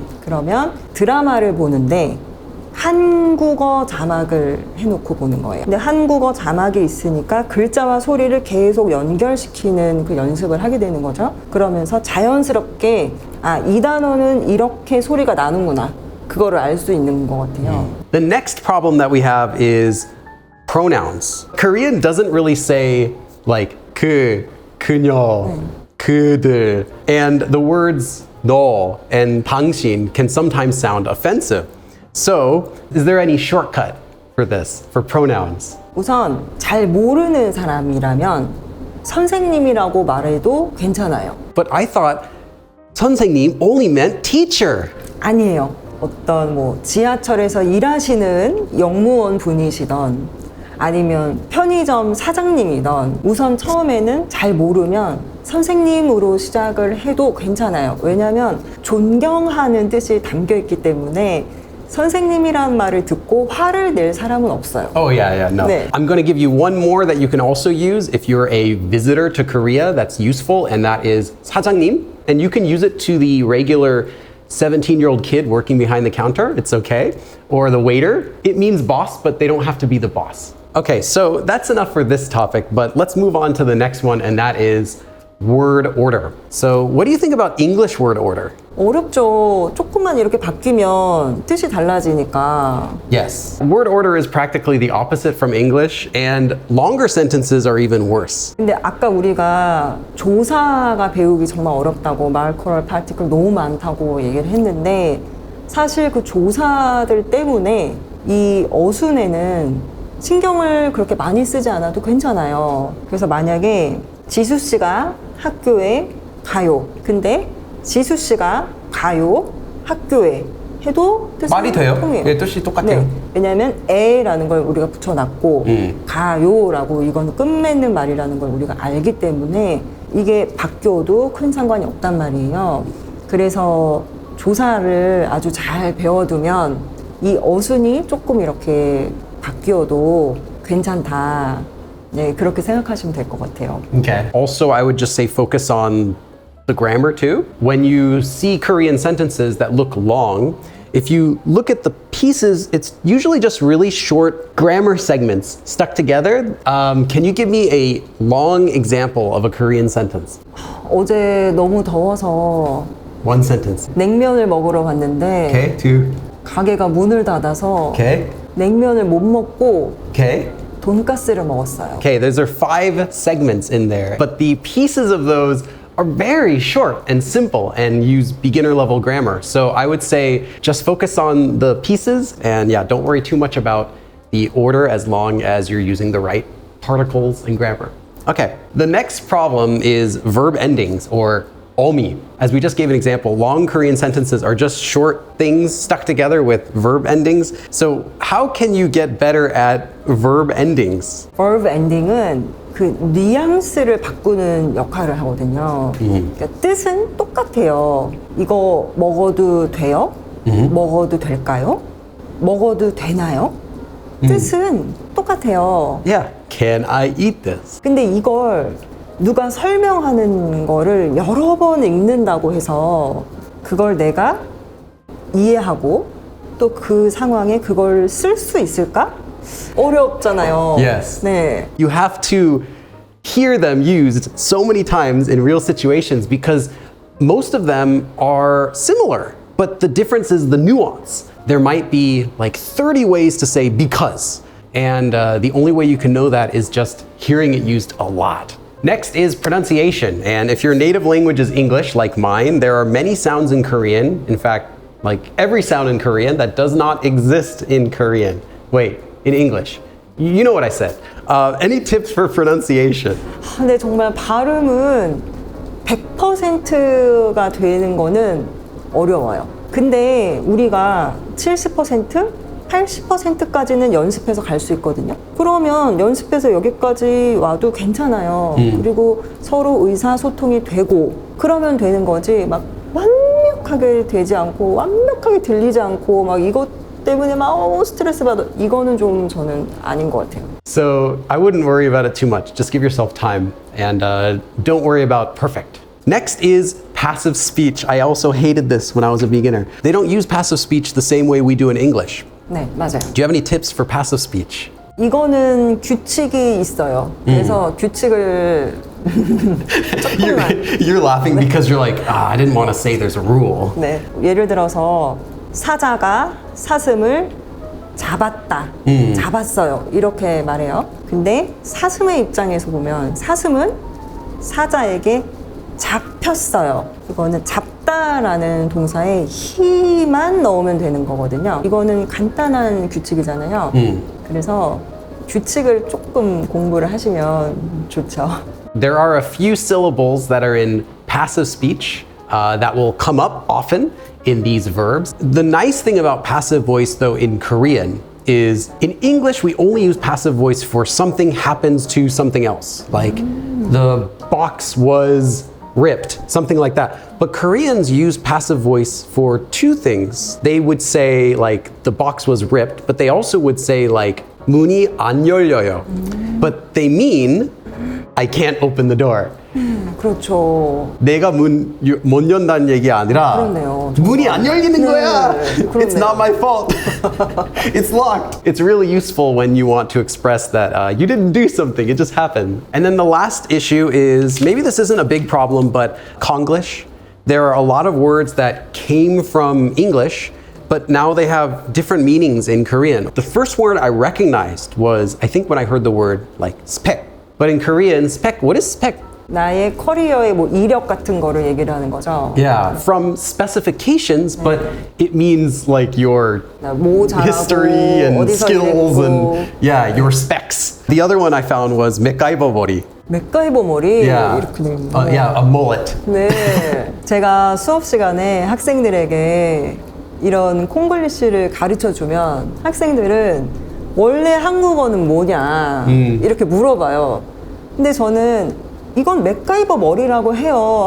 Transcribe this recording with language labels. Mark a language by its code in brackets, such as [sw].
[ko] 그러면 드라마를 보는데 한국어 자막을 해놓고 보는 거예요. 근데 한국어 자막이 있으니까 글자와 소리를 계속 연결시키는 그 연습을 하게 되는 거죠. 그러면서 자연스럽게 이 단어는 이렇게 소리가 나는구나. 그거를 알 수 있는 것 같아요. [en] The next problem that we have is pronouns. Korean doesn't really say like 그, 그녀, 그들, and the words 너 and 당신 can sometimes sound offensive. So, is there any shortcut for this, for pronouns? [ko] 우선 잘 모르는 사람이라면 선생님이라고 말해도 괜찮아요. [en] But I thought 선생님 only meant teacher. [ko] 아니에요. 어떤 지하철에서 일하시는 영무원 분이시던 아니면 편의점 사장님이던 우선 처음에는 잘 모르면 선생님으로 시작을 해도 괜찮아요. 왜냐하면 존경하는 뜻이 담겨 있기 때문에 선생님이란 말을 듣고 화를 낼 사람은 없어요. [en] Oh yeah, no. [ko] 네. [en] I'm going to give you one more that you can also use if you're a visitor to Korea that's useful, and that is 사장님. And you can use it to the regular 17-year-old kid working behind the counter. It's okay. Or the waiter. It means boss, but they don't have to be the boss. Okay, so that's enough for this topic, but let's move on to the next one, and that is word order. So what do you think about English word order? [ko] 어렵죠. 조금만 이렇게 바뀌면 뜻이 달라지니까. [en] Yes. Word order is practically the opposite from English, and longer sentences are even worse. [ko] 근데 아까 우리가 조사가 배우기 정말 어렵다고 말커럴 파티클 너무 많다고 얘기를 했는데 사실 그 조사들 때문에 이 어순에는 신경을 그렇게 많이 쓰지 않아도 괜찮아요. 그래서 만약에 지수 씨가 학교에 가요. 근데 지수 씨가 가요 학교에 해도 뜻은 말이 돼요. 통해요. 예, 뜻이 똑같아요. 네. 왜냐하면 에라는 걸 우리가 붙여놨고 가요라고 이건 끝맺는 말이라는 걸 우리가 알기 때문에 이게 바뀌어도 큰 상관이 없단 말이에요. 그래서 조사를 아주 잘 배워두면 이 어순이 조금 이렇게 바뀌어도 괜찮다. 네, 그렇게 생각하시면 될 것 같아요. [en] Okay. Also, I would just say focus on the grammar too. When you see Korean sentences that look long, if you look at the pieces, it's usually just really short grammar segments stuck together. Can you give me a long example of a Korean sentence? [ko] 어제 너무 더워서 [en] One sentence. [ko] 냉면을 먹으러 갔는데 [en] Okay, two. [ko] 가게가 문을 닫아서 [en] Okay, [ko] 냉면을 못 먹고 [en] okay. [ko] 돈가스를 먹었어요. [en] Okay, those are 5 segments in there, but the pieces of those are very short and simple and use beginner level grammar. So I would say just focus on the pieces and yeah, don't worry too much about the order as long as you're using the right particles and grammar. Okay, the next problem is verb endings or omi. As we just gave an example, long Korean sentences are just short things stuck together with verb endings. So how can you get better at verb endings? [ko] verb ending은 그 뉘앙스를 바꾸는 역할을 하거든요. 그러니까 뜻은 똑같아요. 이거 먹어도 돼요? 먹어도 될까요? 먹어도 되나요? 뜻은 똑같아요. [en] Yeah, can I eat this? [ko] 근데 이걸 누가 설명하는 거를 여러 번 읽는다고 해서 그걸 내가 이해하고 또 그 상황에 그걸 쓸 수 있을까? 어렵잖아요. [en] Yes. [ko] 네. [en] You have to hear them used so many times in real situations because most of them are similar, but the difference is the nuance. There might be like 30 ways to say because, and the only way you can know that is just hearing it used a lot. Next is pronunciation, and if your native language is English, like mine, there are many sounds in Korean, in fact, like every sound in Korean that does not exist in Korean. Wait, in English. You know what I said. Any tips for pronunciation? [ko] 근데 정말 발음은 100%가 되는 거는 어려워요. 근데 우리가 70%, 80%까지는 연습해서 갈 수 있거든요. 그러면 연습해서 여기까지 와도 괜찮아요. 그리고 서로 의사소통이 되고 그러면 되는 거지 막 완벽하게 되지 않고 완벽하게 들리지 않고 막 이것 때문에 막 스트레스 받아 이거는 좀 저는 아닌 것 같아요. [en] So I wouldn't worry about it too much. Just give yourself time and don't worry about perfect. Next is passive speech. I also hated this when I was a beginner. They don't use passive speech the same way we do in English. [ko] 네, 맞아요. [en] Do you have any tips for passive speech? [ko] 이거는 규칙이 있어요. 그래서 규칙을 조금만. [en] You're laughing because you're like, I didn't want to say there's a rule. [ko] 네, 예를 들어서 사자가 사슴을 잡았다, 잡았어요 이렇게 말해요. 근데 사슴의 입장에서 보면 사슴은 사자에게 잡혔어요. 이거는 잡다라는 동사에 히만 넣으면 되는 거거든요. 이거는 간단한 규칙이잖아요. 그래서 규칙을 조금 공부를 하시면 좋죠. [en] There are a few syllables that are in passive speech that will come up often in these verbs. The nice thing about passive voice, though, in Korean is in English, we only use passive voice for something happens to something else. Like the box was ripped, something like that. But Koreans use passive voice for two things. They would say like the box was ripped, but they also would say like [ko] 문이 안 열려요. [en] But they mean I can't open the door. [ko] 그렇죠. 내가 못 연다는 얘기 아니라 그렇네요. 문이 안 열리는 거야. 그렇네요. [en] It's not my fault. It's locked. It's really useful when you want to express that you didn't do something, it just happened. And then the last issue is, maybe this isn't a big problem, but Konglish. There are a lot of words that came from English, but now they have different meanings in Korean. The first word I recognized was, I think when I heard the word like spec. But in Korean, spec, what is spec? [ko] 나의 커리어의 뭐 이력 같은 거를 얘기를 하는 거죠. [en] Yeah, from specifications, but it means like your [ko] 뭐 잘하고 [en] history and [ko] 어디서 [en] skills [ko] 일했고. [en] and yeah, your specs. The other one I found was 맥가이버 머리. [ko] 맥가이버 머리 [en] Yeah, [ko] 이렇게 되는 거. [en] yeah, a mullet. [ko] 네, 제가 수업 시간에 학생들에게 이런 콩글리시를 가르쳐 주면 학생들은 원래 한국어는 뭐냐 이렇게 물어봐요. 근데 저는 이건 맥가이버 머리라고 해요.